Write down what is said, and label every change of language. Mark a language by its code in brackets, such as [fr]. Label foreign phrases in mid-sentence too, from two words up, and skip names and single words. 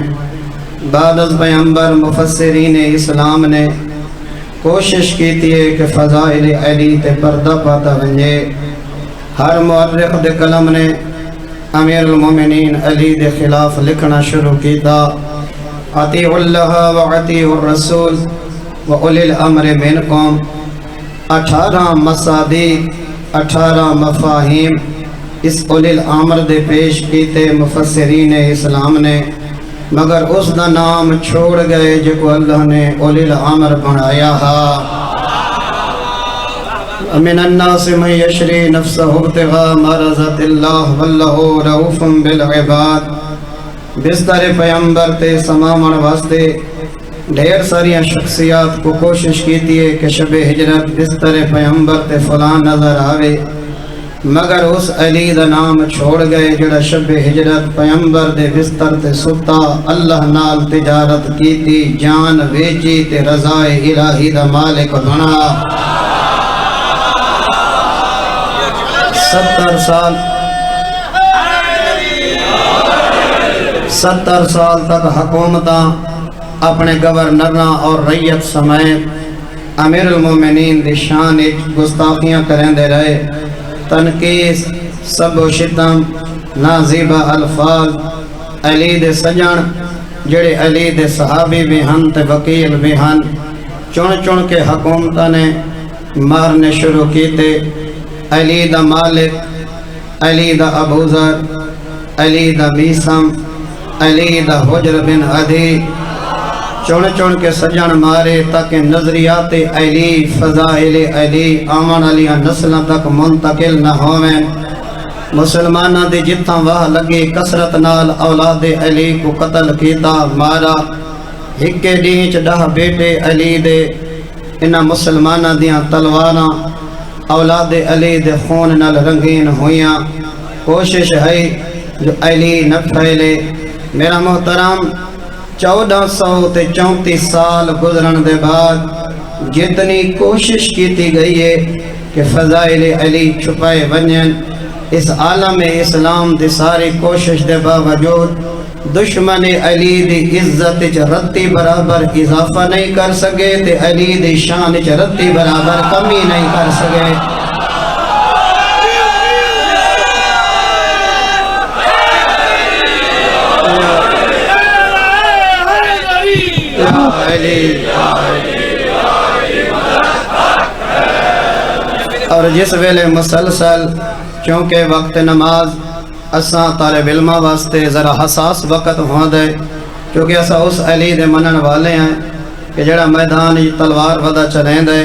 [skr] بعد از پیغمبر مفسرین اسلام نے کوشش کیتی ہے کہ فضائل علی تے پردہ پاتا ونجے۔ ہر مورخ دے قلم نے امیر المومنین علی دے خلاف لکھنا شروع کیتا۔ [ar] اطیعوا اللہ و اطیعوا الرسول و اولی الامر منکم، [skr] 18 مصادیق 18 مفاہیم اس اولی الامر دے پیش کیتے مفسرین اسلام نے، مگر اس دا نام چھوڑ گئے جو کو اللہ نے اولی الامر بنایا ہا۔ [ar] من الناس من یشری نفسہ ابتغاء مرضات اللہ واللہ رؤوف بالعباد۔ [skr] بستر پیغمبر تے سمامن واسطے ڈھیر ساریاں شخصیات کو کوشش کیتی ہے کہ شب ہجرت بستر پیغمبر تے فلان نظر آوے، مگر اس علی دا نام چھوڑ گئے جڑا شب ہجرت پیغمبر دے بستر تے ستا، اللہ نال تجارت کیتی، جان ویچی تے رضا الہی دا مالک بنا۔ 70 سال تک حکومتاں اپنے گورنراں اور ریت سمیت امیر المومنین دی شان گستاخیاں کریں دے رہے، تنقیس، سب و شتم، نازیبہ الفاظ، علی دے سجن جڑے علی دے صحابی بھی ہن تے وکیل بھی ہن، چن چن کے حکومتہ نے مارنے شروع کیتے۔ علی دا مالک، علی دا ابو ذر، علی دا میسم، علی دا حجر بن عدی، چون چون کے سجن مارے تاکہ نظریات علی، فضائل علی آمن علیہ نسلوں تک منتقل نہ ہوئیں۔ مسلمانہ دے جتاں واہ لگے کثرت نال اولاد علی کو قتل کیتا، مارا۔ ہکے ڈینچ 10 بیٹے علی دے، انہاں مسلمانہ دیاں تلواراں اولاد علی دے خون نال رنگین ہویاں۔ کوشش ہے جو علی نہ پھیلے۔ میرا محترم 1434 سال گزرن دے بعد جتنی کوشش کیتی گئی ہے کہ فضائل علی چھپائے ونجن، اس عالم اسلام دی ساری کوشش دے باوجود دشمن علی دی عزت چ رتی برابر اضافہ نہیں کر سکے تے علی دی شان چ رتی برابر کمی نہیں کر سکے۔ اور جس ویلے مسلسل چونکہ وقت نماز اساں طالب علمہ واسطے ذرا حساس وقت ہوں دے، کیونکہ اساں اس علی دے منن والے ہیں کہ جڑا میدان تلوار ودا چلیں دے۔